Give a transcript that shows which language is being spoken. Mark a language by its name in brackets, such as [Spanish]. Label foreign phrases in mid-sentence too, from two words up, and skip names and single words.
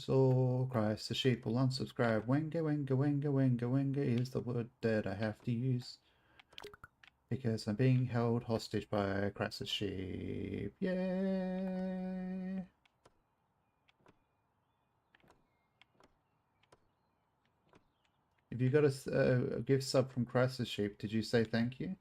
[English] Oh, Christ, the sheep will unsubscribe. Wanga, wanga, wanga, wanga, wanga is the word that I have to use. Because I'm being held hostage by Christ the sheep. Yeah. If you got a gift sub from Christ the sheep, did you say thank you?